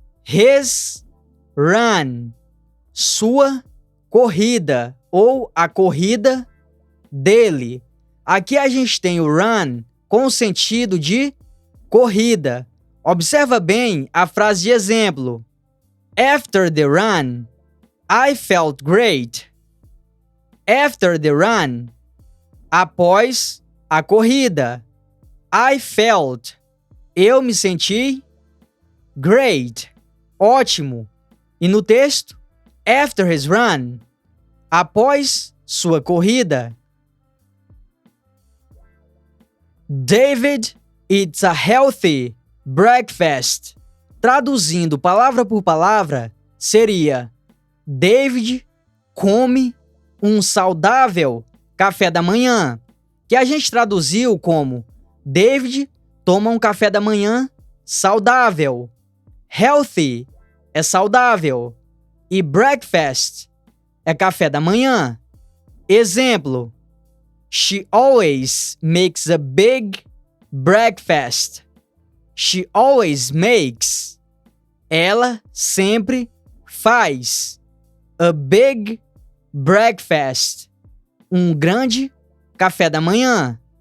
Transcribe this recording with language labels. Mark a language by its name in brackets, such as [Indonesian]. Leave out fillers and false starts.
[English] His run, [Portuguese] sua corrida ou a corrida dele. Aqui a gente tem o run com o sentido de corrida. Observa bem a frase de exemplo. [English] After the run, I felt great. After the run, [Portuguese] após a corrida. [English] I felt, [Portuguese] eu me senti [English] great, [Portuguese] ótimo. E no texto, [English] after his run, [Portuguese] após sua corrida. [English] David eats a healthy breakfast. [Portuguese] Traduzindo palavra por palavra, seria: David come um saudável café da manhã, que a gente traduziu como David toma um café da manhã saudável. Healthy é saudável e breakfast é café da manhã. [English] Exemplo: She always makes a big breakfast. She always makes. [Portuguese] Ela sempre faz. [English] A big breakfast. [Portuguese] Um grande café da manhã.